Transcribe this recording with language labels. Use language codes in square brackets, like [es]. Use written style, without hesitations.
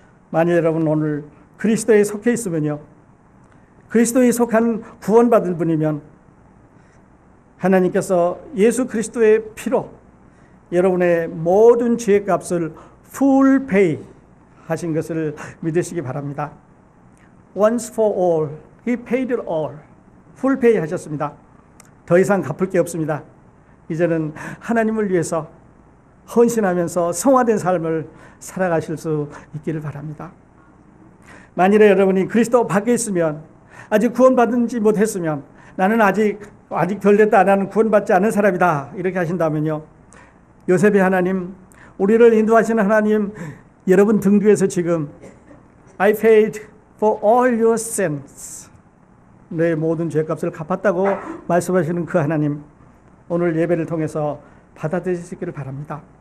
[ko] 만약 여러분 오늘 그리스도에 속해 있으면요, 그리스도에 속한 구원받은 분이면 하나님께서 예수 그리스도의 피로 여러분의 모든 죄의 값을 full pay 하신 것을 믿으시기 바랍니다. [en] Once for all, He paid it all. [ko] full pay 하셨습니다. 더 이상 갚을 게 없습니다. 이제는 하나님을 위해서 헌신하면서 성화된 삶을 살아가실 수 있기를 바랍니다. 만일에 여러분이 그리스도 밖에 있으면, 아직 구원받지 못했으면, 나는 아직 덜 됐다, 나는 구원받지 않은 사람이다, 이렇게 하신다면요, 요셉의 하나님, 우리를 인도하시는 하나님, 여러분 등 뒤에서 지금 [en] I paid for all your sins, [ko] 내 모든 죄값을 갚았다고 말씀하시는 그 하나님, 오늘 예배를 통해서 받아들이시기를 바랍니다.